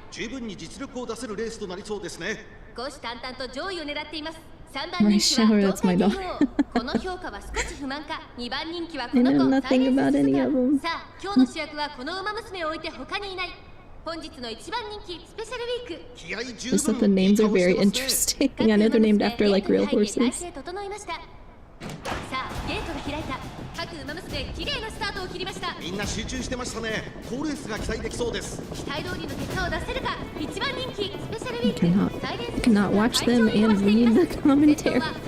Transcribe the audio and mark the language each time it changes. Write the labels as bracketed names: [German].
[Japanese] 十分に実力を出せるレースとなりそうですね。虎視眈々と上位を狙っています。3番人気は東海帝王。この評価は少し不満か。2番人気はこの子サイレンススズカ。さあ、今日の主役はこの馬娘を置いて他にいない。本日の一番人気スペシャルウィーク。気合十分。 [English] Just that the names are very interesting. I know they're named after like real horses. [Japanese] さあ、ゲートが開いた。各馬娘綺麗なスタートを切りました。みんな集中してましたね。好レースが期待できそうです。期待通りの結果を出せるか。一番人気スペシャルウィーク。 [English] I cannot watch them and read the commentary.